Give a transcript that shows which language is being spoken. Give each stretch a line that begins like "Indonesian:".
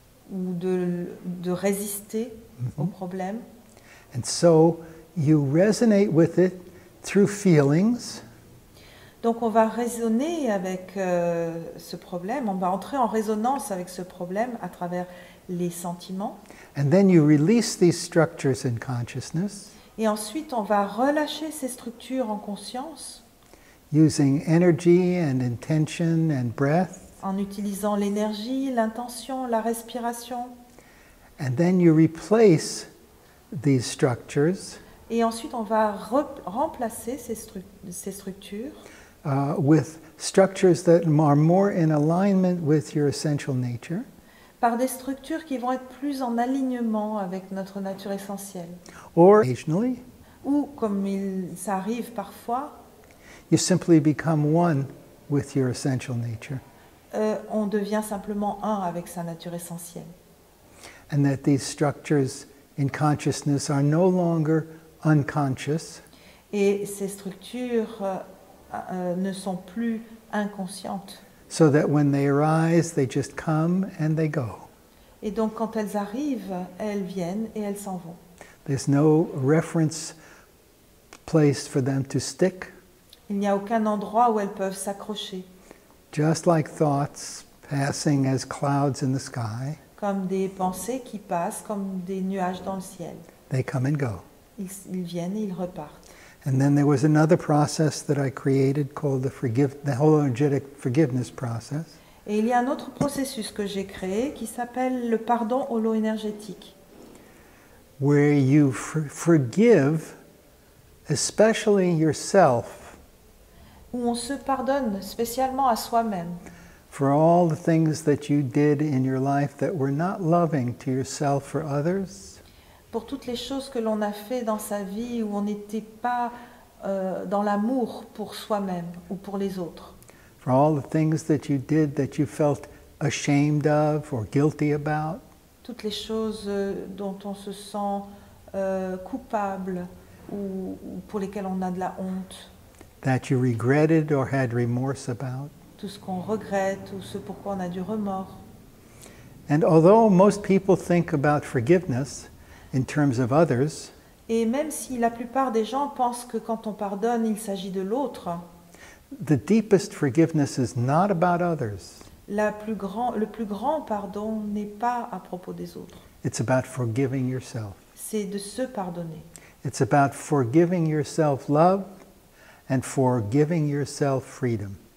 French: ou de résister au problème.
English: And so you resonate with it through feelings,
French: Donc on va raisonner avec ce problème, on va entrer en résonance avec ce problème à travers les sentiments.
English: and then you release these structures in consciousness
French: Et ensuite on va relâcher ces structures en conscience
English: using energy and intention and breath.
French: en utilisant l'énergie, l'intention, la respiration.
English: And then you replace these structures
French: Et ensuite on va remplacer ces structures
English: with structures that are more in alignment with your essential nature,
French: par des structures qui vont être plus en alignement avec notre nature essentielle.
English: or occasionally
French: Ou, comme ça arrive parfois,
English: you simply become one with your essential nature.
French: on devient simplement un avec sa nature essentielle.
English: And that these structures in consciousness are no longer unconscious,
French: Et ces structures ne sont plus inconscientes.
English: so that when they arise, they just come and they go.
French: Et donc quand elles arrivent, elles viennent et elles s'en vont.
English: There's no reference place for them to stick,
French: Il n'y a aucun endroit où elles peuvent s'accrocher,
English: just like thoughts passing as clouds in the sky.
French: comme des pensées qui passent, comme des nuages dans le ciel.
English: They come and go.
French: Ils viennent et ils repartent.
English: And then there was another process that I created called the hologenetic forgiveness process.
French: Et il y a un autre processus que j'ai créé qui s'appelle le pardon holo-énergétique,
English: Where you forgive, especially yourself,
French: où on se pardonne spécialement à soi-même
English: for all the things that you did in your life that were not loving to yourself or others,
French: pour toutes les choses que l'on a fait dans sa vie où on n'était pas dans l'amour pour soi-même ou pour les autres,
English: for all the things that you did that you felt ashamed of or guilty about,
French: toutes les choses dont on se sent coupable ou pour lesquelles on a de la honte,
English: that you regretted or had remorse about.
French: tout ce qu'on regrette ou ce pourquoi on a du remords.
English: And although most people think about forgiveness in terms of others,
French: Et même si la plupart des gens pensent que quand on pardonne, il s'agit de l'autre,
English: the deepest forgiveness is not about others.
French: le plus grand pardon n'est pas à propos des autres.
English: It's about forgiving yourself.
French: C'est de se pardonner.
English: It's about forgiving yourself love and forgiving yourself freedom.